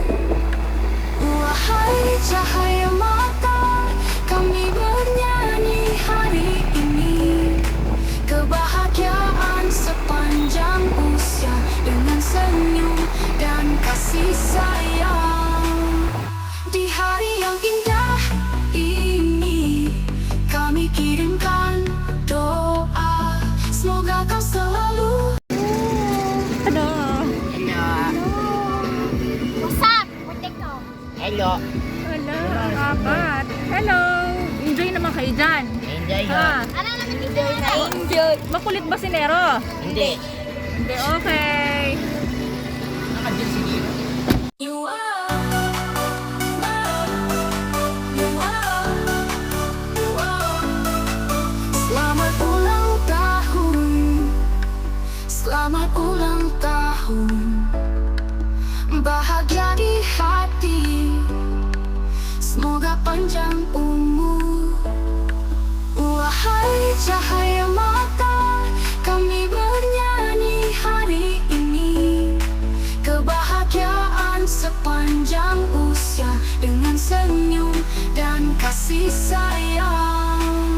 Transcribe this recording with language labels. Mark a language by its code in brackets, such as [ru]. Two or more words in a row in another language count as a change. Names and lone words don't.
[id] Wahai cahaya mata, kami bernyanyi hari ini, kebahagiaan sepanjang usia dengan senyum dan kasih sayang. Di hari yang indah ini, kami kirimkan doa, semoga kau selalu. [tl] Ano? [en] What's up? [tl] Putik ko. Hello. Wala, apat. Hello. Enjoy naman kayo dyan. Enjoy Ha? Ano naman enjoy na? Enjoy. Makulit ba si Nero? Hindi. Hindi, okay. Nakadyan si Gino. [en] You are. [id] Selamat ulang tahun, selamat ulang tahun, bahagia di hati, semoga panjang umur. Wahai cahaya mata, kami bernyanyi hari ini, kebahagiaan sepanjang usia dengan senyum dan kasih sayang.